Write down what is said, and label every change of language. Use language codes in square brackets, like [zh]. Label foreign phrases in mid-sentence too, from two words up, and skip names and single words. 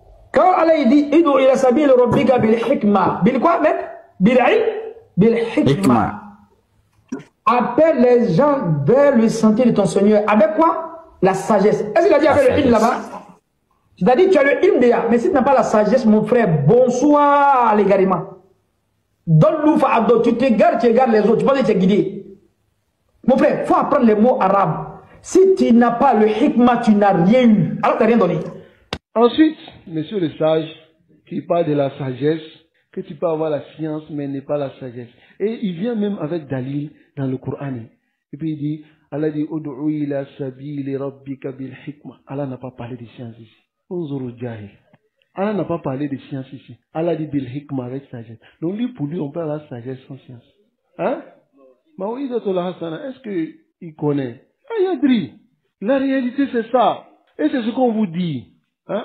[fr] Quand Allah il dit [ar] ادع إلى سبيل ربك بالحكمة. [fr] Bil quoi, mec? [ar] بالحكمة. [fr] Appelle les gens vers le sentier de ton Seigneur. Avec quoi? La sagesse. Est-ce qu'il a dit avec le ilm là-bas? C'est-à-dire tu as le ilm déjà, mais si tu n'as pas la sagesse, mon frère, bonsoir à l'égarement. Donne-nous fa'abdo, tu regardes les autres, tu penses que tu es guidé. Mon frère, il faut apprendre les mots arabes. Si tu n'as pas le hikmah, tu n'as rien eu. Alors tu n'as rien donné. Ensuite, monsieur le sage, qui parle de la sagesse, que tu peux avoir la science, mais n'est pas la sagesse. Et il vient même avec Dalil dans le Coran. Et puis il dit, Allah dit, [ar] ادع إلى سبيل ربك بالحكمة. [fr] Allah n'a pas parlé de science ici. [ar] انظر جاهل. [fr] Allah n'a pas parlé de science ici. Allah dit [ar] بالحكمة [fr] avec sagesse. Donc lui, pour lui, on peut avoir la sagesse sans science. Hein? Est-ce qu'il connaît? Ayadri. La réalité, c'est ça. Et c'est ce qu'on vous dit. Hein?